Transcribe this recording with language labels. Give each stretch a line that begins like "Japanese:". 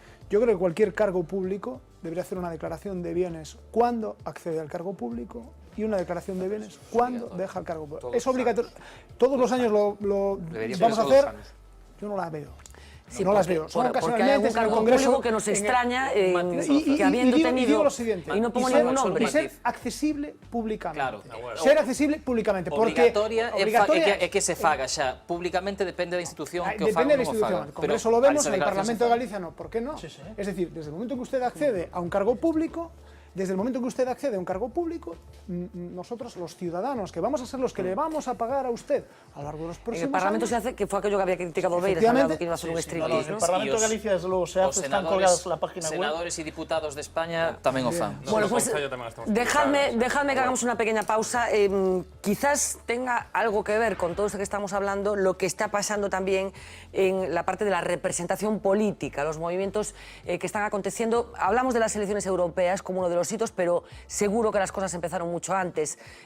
Spanish: Yo creo que cualquier cargo público debería hacer una declaración de bienes cuando accede al cargo público y una declaración de bienes cuando deja el cargo público. Es obligatorio. Todos los años lo vamos a hacer. Yo no la veo. Sí, no las veo. Son porque hay algún cargo público que nos extraña que habiendo tenido... Digo lo siguiente, y no pongo ningún nombre. Y ser accesible públicamente. Claro. Ser accesible públicamente.
Galician: Obrigatoria é que se faga xa. Públicamente depende da institución que o faga ou non o faga.
Spanish: Por eso lo vemos en el Parlamento de Galicia, no. ¿Por qué no? Es decir, desde el momento que usted accede a un cargo público, nosotros, los ciudadanos, que vamos a ser los que le vamos a pagar a usted a lo largo de los próximos años... En el Parlamento se hace, que fue aquello que había criticado Beiras, que iba a hacer un striptease, En el Parlamento de Galicia, desde luego, se hace, están colgadas la página web. Senadores y diputados de España
Galician: tamén o fan.
Spanish: Bueno, pues dejadme que hagamos una pequeña pausa. Quizás tenga algo que ver con todo esto que estamos hablando, lo que está pasando también en la parte de la representación política, los movimientos que están aconteciendo. Hablamos de las elecciones europeas como uno de los hitos, pero seguro que las cosas empezaron mucho antes.